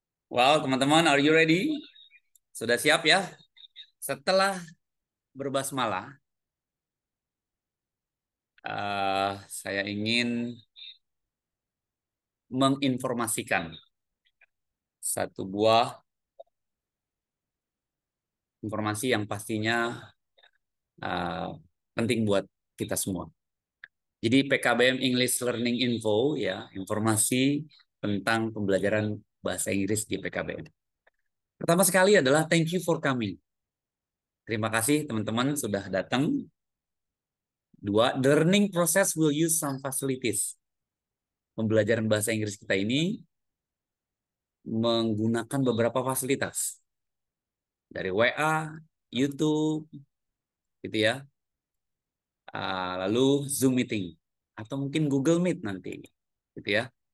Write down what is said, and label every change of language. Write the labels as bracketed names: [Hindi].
[English] Well, teman-teman, are you ready? [Indonesian] Sudah siap ya? Setelah berbasmalah, saya ingin menginformasikan satu buah informasi yang pastinya penting buat kita semua. Jadi PKBM English Learning Info ya, informasi tentang pembelajaran bahasa Inggris di PKBM. Pertama sekali adalah [English] thank you for coming. [Indonesian] Terima kasih teman-teman sudah datang. [English] Dua, the learning process will use some facilities. [Indonesian] Pembelajaran bahasa Inggris kita ini menggunakan beberapa fasilitas. Dari WA, YouTube, gitu ya. Lalu Zoom meeting atau mungkin Google Meet nanti, gitu ya.